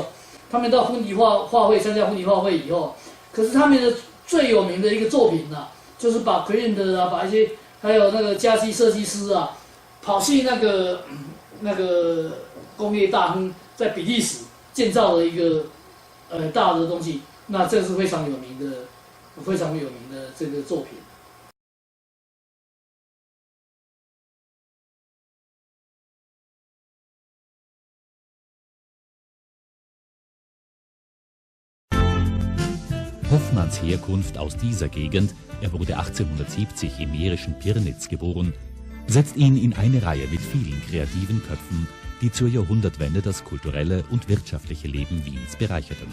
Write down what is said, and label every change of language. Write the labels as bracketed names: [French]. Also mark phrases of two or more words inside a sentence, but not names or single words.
[Chinese] 他们到婚礼画会参加婚礼画会以后，可是他们的最有名的一个作品啊，就是把 Freud 啊，把一些还有那个家居设计师啊，跑去那个工业大亨在比利时建造了一个大的东西。那这是非常有名的这个作品。 [German] Hoffmanns Herkunft aus dieser Gegend, er wurde 1870 im mährischen Pirnitz geboren, setzt ihn in eine Reihe mit vielen kreativen Köpfen, die zur Jahrhundertwende das kulturelle und wirtschaftliche Leben Wiens bereicherten.